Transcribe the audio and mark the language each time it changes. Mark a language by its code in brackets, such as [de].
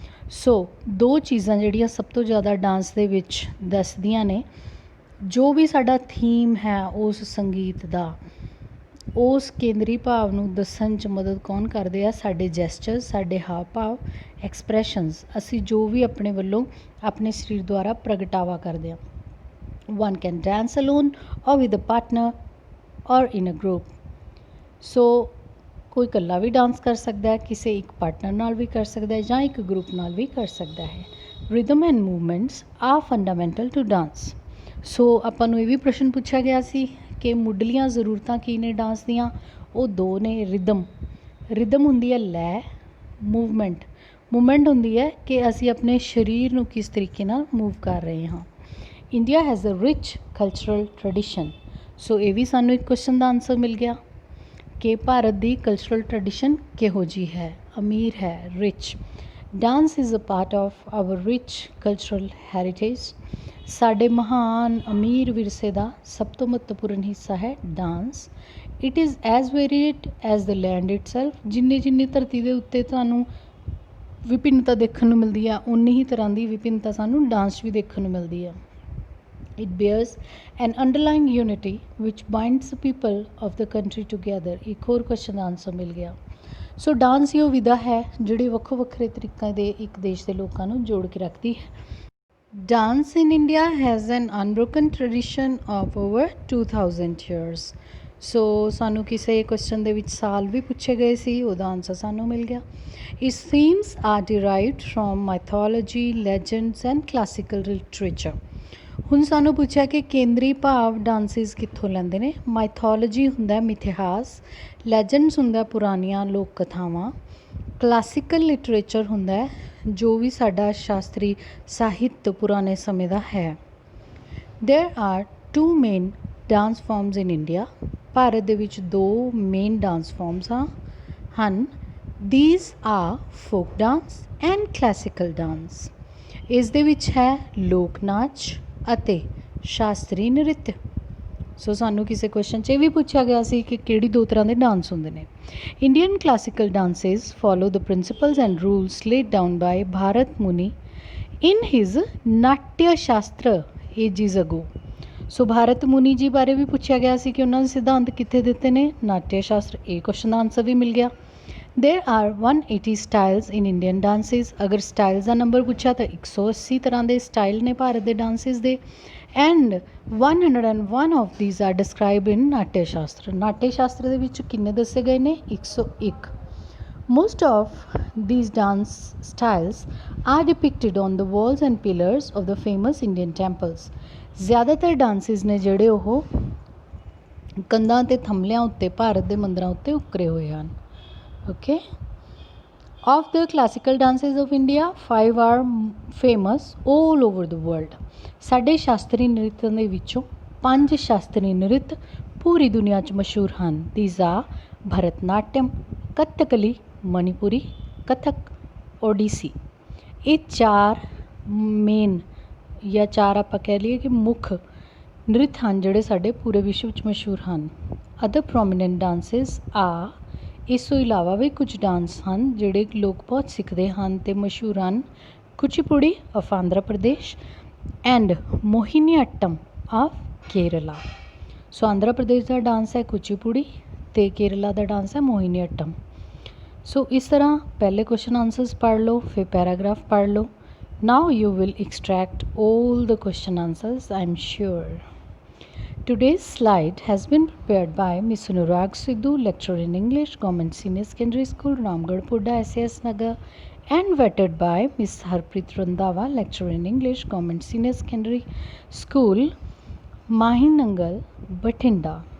[pa] ਸੋ ਦੋ ਚੀਜ਼ਾਂ ਜਿਹੜੀਆਂ ਸਭ ਤੋਂ ਜ਼ਿਆਦਾ ਡਾਂਸ ਦੇ ਵਿੱਚ ਦੱਸਦੀਆਂ ਨੇ, ਜੋ ਵੀ ਸਾਡਾ ਥੀਮ ਹੈ ਉਸ ਸੰਗੀਤ ਦਾ, ਉਸ ਕੇਂਦਰੀ ਭਾਵ ਨੂੰ ਦੱਸਣ 'ਚ ਮਦਦ ਕੌਣ ਕਰਦੇ ਆ? ਸਾਡੇ ਜੈਸਚਰਸ, ਸਾਡੇ ਹਾਵ ਭਾਵ, ਐਕਸਪ੍ਰੈਸ਼ਨਸ, ਅਸੀਂ ਜੋ ਵੀ ਆਪਣੇ ਵੱਲੋਂ ਆਪਣੇ ਸਰੀਰ ਦੁਆਰਾ ਪ੍ਰਗਟਾਵਾ ਕਰਦੇ ਹਾਂ। [en] One can dance alone or with a partner or in a group. [pa] ਸੋ ਕੋਈ ਇਕੱਲਾ ਵੀ ਡਾਂਸ ਕਰ ਸਕਦਾ ਹੈ, ਕਿਸੇ ਇੱਕ ਪਾਰਟਨਰ ਨਾਲ ਵੀ ਕਰ ਸਕਦਾ ਹੈ ਜਾਂ ਇੱਕ ਗਰੁੱਪ ਨਾਲ ਵੀ ਕਰ ਸਕਦਾ ਹੈ। [en] Rhythm and movements are fundamental to dance. [pa] ਸੋ ਆਪਾਂ ਨੂੰ ਇਹ ਵੀ ਪ੍ਰਸ਼ਨ ਪੁੱਛਿਆ ਗਿਆ ਸੀ ਕਿ ਮੁੱਢਲੀਆਂ ਜ਼ਰੂਰਤਾਂ ਕੀ ਨੇ ਡਾਂਸ ਦੀਆਂ? ਉਹ ਦੋ ਨੇ। ਰਿਦਮ ਹੁੰਦੀ ਹੈ ਲੈਅ, ਮੂਵਮੈਂਟ ਹੁੰਦੀ ਹੈ ਕਿ ਅਸੀਂ ਆਪਣੇ ਸਰੀਰ ਨੂੰ ਕਿਸ ਤਰੀਕੇ ਨਾਲ ਮੂਵ ਕਰ ਰਹੇ ਹਾਂ। [en] India has a rich cultural tradition. [pa] ਸੋ ਇਹ ਵੀ ਸਾਨੂੰ ਇੱਕ ਕੁਐਸਚਨ ਦਾ ਆਨਸਰ ਮਿਲ ਗਿਆ ਕਿ ਭਾਰਤ ਦੀ ਕਲਚਰਲ ਟ੍ਰੈਡੀਸ਼ਨ ਕਿਹੋ ਜਿਹੀ ਹੈ? ਅਮੀਰ ਹੈ, [en] Rich. Dance is a part of our rich cultural heritage. [pa] ਸਾਡੇ ਮਹਾਨ ਅਮੀਰ ਵਿਰਸੇ ਦਾ ਸਭ ਤੋਂ ਮਹੱਤਵਪੂਰਨ ਹਿੱਸਾ ਹੈ dance. [en] It is as varied as the land itself. [pa] ਜਿੰਨੀ ਧਰਤੀ ਦੇ ਉੱਤੇ ਤੁਹਾਨੂੰ ਵਿਭਿੰਨਤਾ ਦੇਖਣ ਨੂੰ ਮਿਲਦੀ ਆ, ਉਨੀ ਹੀ ਤਰ੍ਹਾਂ ਦੀ ਵਿਭਿੰਨਤਾ ਸਾਨੂੰ ਡਾਂਸ ਵੀ ਦੇਖਣ ਨੂੰ ਮਿਲਦੀ ਆ। [en] It bears an underlying unity which binds the people of the country together. [pa] ਇੱਕ ਹੋਰ ਕੁਐਸਚਨ ਦਾ ਆਨਸਰ ਮਿਲ ਗਿਆ। ਸੋ ਡਾਂਸ ਹੀ ਉਹ ਵਿਧਾ ਹੈ ਜਿਹੜੀ ਵੱਖੋ ਵੱਖਰੇ ਤਰੀਕਿਆਂ ਦੇ ਇੱਕ ਦੇਸ਼ ਦੇ ਲੋਕਾਂ ਨੂੰ ਜੋੜ ਕੇ ਰੱਖਦੀ ਹੈ। [en] Dance in India has an unbroken tradition of over 2000 years. [pa] ਸੋ ਸਾਨੂੰ ਕਿਸੇ ਕੁਐਸਚਨ ਦੇ ਵਿੱਚ ਸਾਲ ਵੀ ਪੁੱਛੇ ਗਏ ਸੀ, ਉਹਦਾ ਆਨਸਰ ਸਾਨੂੰ ਮਿਲ ਗਿਆ। [en] Its themes are derived from mythology, legends and classical literature. [pa] ਹੁਣ ਸਾਨੂੰ ਪੁੱਛਿਆ ਕਿ ਕੇਂਦਰੀ ਭਾਵ ਡਾਂਸਿਸ ਕਿੱਥੋਂ ਲੈਂਦੇ ਨੇ? ਮਾਈਥੋਲੋਜੀ ਹੁੰਦਾ ਮਿਥਿਹਾਸ, ਲੈਜੈਂਡਸ ਹੁੰਦਾ ਪੁਰਾਣੀਆਂ ਲੋਕ ਕਥਾਵਾਂ, ਕਲਾਸੀਕਲ ਲਿਟਰੇਚਰ ਹੁੰਦਾ ਜੋ ਵੀ ਸਾਡਾ ਸ਼ਾਸਤਰੀ ਸਾਹਿਤ ਪੁਰਾਣੇ ਸਮੇਂ ਦਾ ਹੈ। [en] There are 2 main dance forms in India. [pa] Bharat ਦੇ ਵਿੱਚ 2 ਮੇਨ ਡਾਂਸ ਫਾਰਮਸ ਹਨ। [en] These are folk dance and classical dance. [pa] ਇਸ ਦੇ ਵਿੱਚ ਹੈ ਲੋਕ ਨਾਚ ਅਤੇ ਸ਼ਾਸਤਰੀ ਨ੍ਰਿਤ। ਸੋ ਸਾਨੂੰ ਕਿਸੇ ਕੁਐਸਚਨ 'ਚ ਇਹ ਵੀ ਪੁੱਛਿਆ ਗਿਆ ਸੀ ਕਿ ਕਿਹੜੀ 2 ਤਰ੍ਹਾਂ ਦੇ ਡਾਂਸ ਹੁੰਦੇ ਨੇ। [en] Indian classical dances follow the principles and rules laid down by Bharat Muni in his Natya Shastra ages ago. [pa] ਸੋ ਭਾਰਤ ਮੁਨੀ ਜੀ ਬਾਰੇ ਵੀ ਪੁੱਛਿਆ ਗਿਆ ਸੀ ਕਿ ਉਹਨਾਂ ਦੇ ਸਿਧਾਂਤ ਕਿੱਥੇ ਦਿੱਤੇ ਨੇ? ਨਾਟਯ ਸ਼ਾਸਤਰ। ਇਹ ਕੁਐਸਚਨ ਦਾ ਆਨਸਰ ਵੀ ਮਿਲ ਗਿਆ। [en] There are 180 styles in Indian dances. [pa] ਅਗਰ ਸਟਾਈਲਸ ਦਾ ਨੰਬਰ ਪੁੱਛਿਆ ਤਾਂ 180 ਤਰ੍ਹਾਂ ਦੇ ਸਟਾਈਲ ਨੇ ਭਾਰਤ ਦੇ ਡਾਂਸਿਸ ਦੇ। [en] And 101 of these are describe in Natya Shastra. [pa] ਨਾਟਯ ਸ਼ਾਸਤਰ ਦੇ ਵਿੱਚ ਕਿੰਨੇ ਦੱਸੇ ਗਏ ਨੇ? 101। [en] Most of these dance styles are depicted on the walls and pillars of the famous Indian temples. [pa] ਜ਼ਿਆਦਾਤਰ ਡਾਂਸਿਸ ਨੇ ਜਿਹੜੇ ਉਹ ਕੰਧਾਂ ਤੇ ਥੰਮਲਿਆਂ ਉੱਤੇ ਭਾਰਤ ਦੇ ਮੰਦਰਾਂ ਉੱਤੇ ਉਕਰੇ ਹੋਏ ਹਨ। [en] Okay. Of the classical dances of India, 5 are famous all over the world. [pa] ਸਾਡੇ ਸ਼ਾਸਤਰੀ ਨ੍ਰਿਤਾਂ ਦੇ ਵਿੱਚੋਂ 5 ਸ਼ਾਸਤਰੀ ਨ੍ਰਿਤ ਪੂਰੀ ਦੁਨੀਆ 'ਚ ਮਸ਼ਹੂਰ ਹਨ। [en] These are Bharatanatyam, Kathakali, Manipuri, Kathak, Odissi. [pa] ਇਹ 4 ਮੇਨ ਜਾਂ 4 ਆਪਾਂ ਕਹਿ ਲਈਏ ਕਿ ਮੁੱਖ ਨ੍ਰਿਤ ਹਨ ਜਿਹੜੇ ਸਾਡੇ ਪੂਰੇ ਵਿਸ਼ਵ 'ਚ ਮਸ਼ਹੂਰ ਹਨ। [en] other prominent dances [pa] ਆ, ਇਸ ਤੋਂ ਇਲਾਵਾ ਵੀ ਕੁਝ ਡਾਂਸ ਹਨ ਜਿਹੜੇ ਲੋਕ ਬਹੁਤ ਸਿੱਖਦੇ ਹਨ ਅਤੇ ਮਸ਼ਹੂਰ ਹਨ। [en] Kuchipudi of Andhra Pradesh and Mohiniyattam of Kerala. [pa] So Andhra Pradesh ਦਾ dance ਹੈ ਕੁਚੀਪੁੜੀ ਅਤੇ ਕੇਰਲਾ ਦਾ ਡਾਂਸ ਹੈ ਮੋਹਿਨੀਅੱਟਮ। ਸੋ ਇਸ ਤਰ੍ਹਾਂ ਪਹਿਲੇ ਕੁਐਸਚਨ ਆਨਸਰਸ ਪੜ੍ਹ ਲਓ, ਫਿਰ ਪੈਰਾਗ੍ਰਾਫ ਪੜ੍ਹ ਲਓ। [en] Now you will extract all the question answers, I am sure. Today's slide has been prepared by Ms. Anurag Sidhu, lecturer in English, Government Senior Secondary School, Ramgarh Pudda, SAS Nagar, and vetted by Ms. Harpreet Randhawa, lecturer in English, Government Senior Secondary School, Mahinangal, Bathinda.